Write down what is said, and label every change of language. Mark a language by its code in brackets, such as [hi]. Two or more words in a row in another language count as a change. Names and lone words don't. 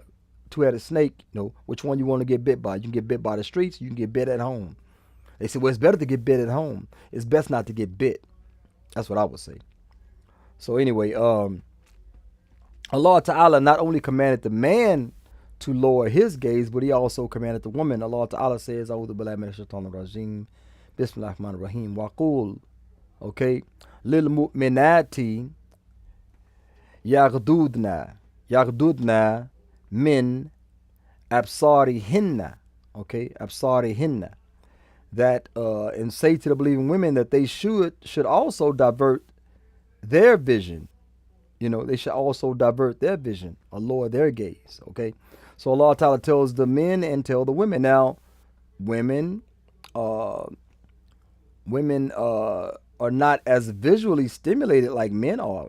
[en] Two-headed snake, which one you want to get bit by? You can get bit by the streets, you can get bit at home. They say, well, it's better to get bit at home. It's best not to get bit. That's what I would say. So anyway, Allah Ta'ala not only commanded the man to lower his gaze, but he also commanded the woman. [ar] Allah Ta'ala says, أعوذ بالله من الشيطان الرجيم، بسم الله الرحمن الرحيم, Waqul, okay, للمؤمنات يغضضن من أبصارهن, okay, absarihinna, [en] that and say to the believing women that they should also divert their vision. They should also divert their vision or lower their gaze. Okay, so Allah Ta'ala tells the men and tell the women. Now, women are not as visually stimulated like men are.